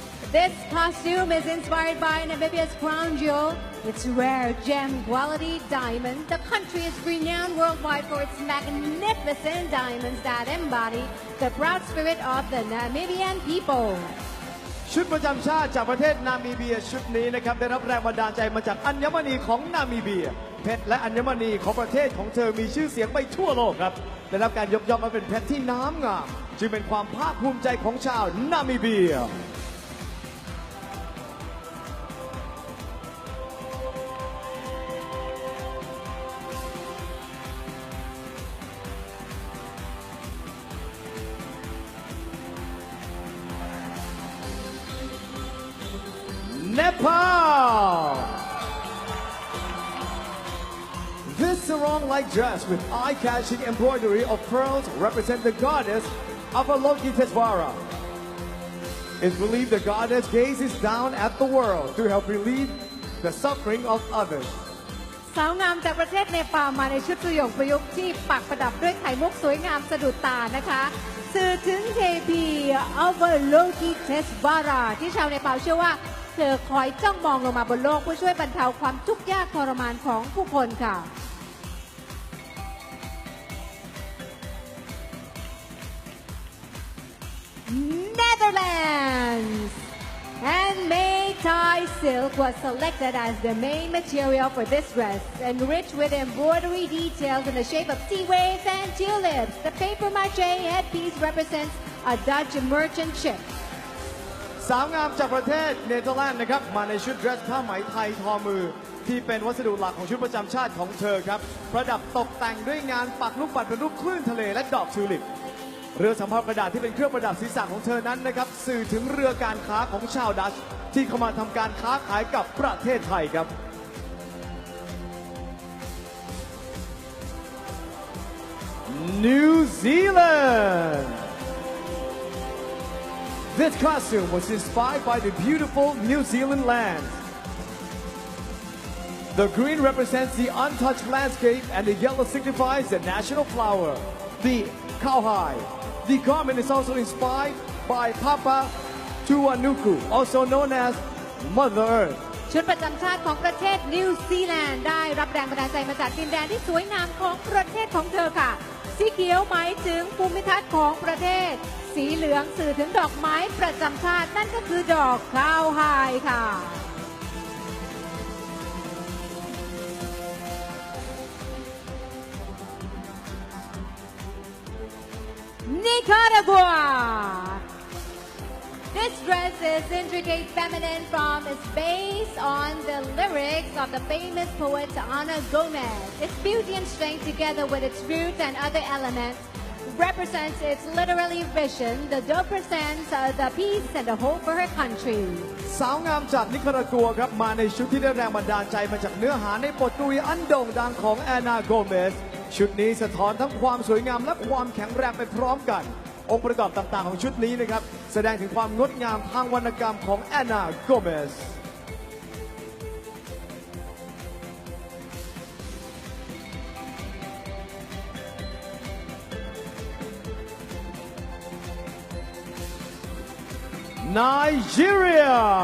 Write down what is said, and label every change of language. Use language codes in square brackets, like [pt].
[en] This costume is inspired by Namibia's crown jewel, its rare gem quality diamond. The country is renowned worldwide for its magnificent diamonds that embody the proud spirit of the Namibian people. [th] ชุดประจำชาติจากประเทศนามิเบียชุดนี้นะครับได้รับแรงบันดาลใจมาจากอัญมณีของนามิเบียเพชรและอัญมณีของประเทศของเธอมีชื่อเสียงไปทั่วโลกครับ ได้รับการยกย่องว่าเป็นเพชรที่น้ำงามจึงเป็นความภาคภูมิใจของชาวนามิเบียNepal. [en] This sarong-like dress with eye-catching embroidery of pearls represents the goddess Avalokitesvara. It's believed the goddess gazes down at the world to help relieve the suffering of others. [th] สาวงามจากประเทศเนปาลมาในชุดตุยงประยุกต์ที่ปักประดับด้วยไข่มุกสวยงามสะดุดตานะคะสื่อถึงเทพี อวโลกิเทสวาราที่ชาวเนปาลเชื่อว่าเธอคอยจ้องมองลงมาบนโลกเพื่อช่วยบรรเทาความทุกข์ยากทรมานของผู้คนค่ะ [en] Netherlands handmade Thai silk was selected as the main material for this dress, enriched with embroidery details in the shape of sea waves and tulips. The papier-mâché headpiece represents a Dutch merchant ship. [th] สาวงามจากประเทศเนเธอร์แลนด์นะครับมาในชุดเดรสผ้าไหมไทยทอมือที่เป็นวัสดุหลักของชุดประจำชาติของเธอครับประดับตกแต่งด้วยงานปักลูกปัดเป็นรูปคลื่นทะเลและดอกทิวลิปเรือสำเภากระดาษที่เป็นเครื่องประดับศีรษะของเธอนั้นนะครับสื่อถึงเรือการค้าของชาวดัชที่เข้ามาทำการค้าขายกับประเทศไทยครับ New Zealand. [en] This costume was inspired by the beautiful New Zealand land. The green represents the untouched landscape and the yellow signifies the national flower, the cowhide. The garment is also inspired by Papa Tuanuku, also known as Mother Earth. [th] ชุดประจำชาติของประเทศนิวซีแลนด์ได้รับแรงบันดาลใจมาจากดินแดนที่สวยงามของประเทศของเธอค่ะสีเขียวหมายถึงภูมิทัศน์ของประเทศสีเหลืองสื่อถึงดอกไม้ประจำชาตินั่นก็คือดอกข้าวไฮค่ะ Nicaragua. This [en] dress is intricate feminine form is based on the lyrics of the famous poet Ana Gomez. Its beauty and strength together with its roots and other elements represents its literary vision. The doe presents the peace and the hope for her country. [th] สาวงามจากนิคารากัวครับมาในชุดที่ได้แรงบันดาลใจมาจากเนื้อหาในบทกวีอันโด่งดังของแอนนาโกเมสชุดนี้สะท้อนทั้งความสวยงามและความแข็งแรงไปพร้อมกัน องค์ประกอบต่างๆของชุดนี้นะครับแสดงถึงความงดงามทางวรรณกรรมของแอนนาโกเมสNigeria.